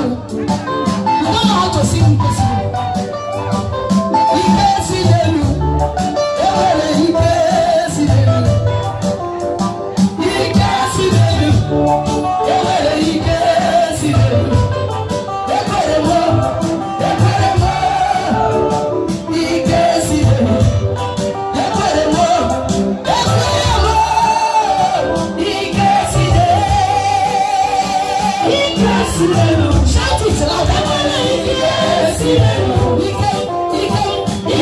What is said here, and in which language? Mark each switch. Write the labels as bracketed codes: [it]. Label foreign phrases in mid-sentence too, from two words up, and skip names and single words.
[en] You don't know how to sing [ig] ike si n'elu. E nwere ike si n'elu. Ike siri elu. E nwere ike siri elu. Ekwere m, ekwere m. Ike siri elu. Ekwere m, ekwere m. Ike siri elu. Ike siri elu. [en] Shout it loud. [ig] E nwere ike siri elu. Ike, ike.